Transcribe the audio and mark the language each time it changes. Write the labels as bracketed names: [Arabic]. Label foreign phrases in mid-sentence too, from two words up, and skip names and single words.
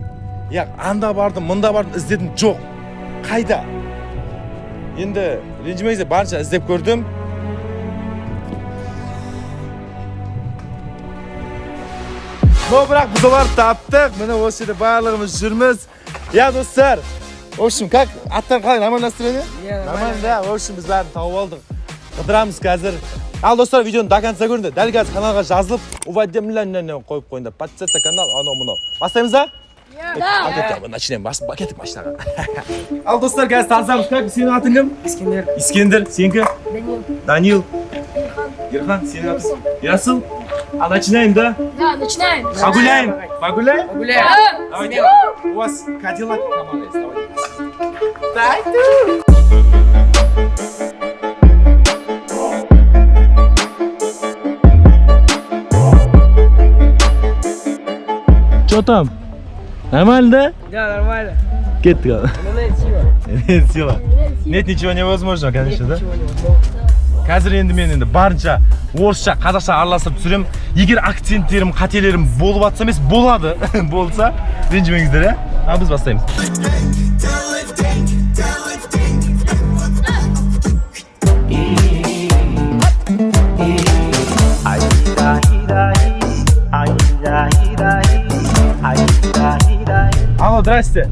[Kazakh] Анда бардым, мында бардым, іздедім, жоқ. Қайда? Енді ренжімеңіздер, барынша іздеп көрдім. Бірақ біз оларды таптық. Міне осы жерде барлығымыз жүрміз. Достар, [Russian] в общем, как? [Kazakh] Аттан қалай, [Russian] нормально настроение? Нормально, да. В общем, [Kazakh] біз бәрін тауып алдық. Қыдырамыз қазір. Ал достар, видеоны [Russian] до конца [Kazakh] көріңдер. Дәл қазір каналға жазылып, уведомлениені қойып қойыңдар. [Russian] Подписаться канал, анау-мынау. [Kazakh] Бастаймыз ба? Начнем, кеттік машинаға. Ал достар, қазір танысамыз. Как? Сенің атың кім? Искендер. Сенікі? Данил. Ерхан, сенің атың? Ясыл. [Russian] Начинаем, да? Да, начинаем. Погуляем. Погуляем? Гуляем. Давайте. У вас Кадиллак команда есть. Давайте. Что там? Нормально, да? Да, нормально. [Kazakh] Кеттік. [Russian] Нет сила. Нет, ничего невозможно, конечно, да? Ничего невозможно. [Kazakh] Қазір енді мен барынша орысша, қазақша араластырып түсірем. Егер акценттерім, қателерім болып атса емес, болады. Болса, ренжімеңіздер, Ал біз бастаймыз. [Russian] Алло, здрасте.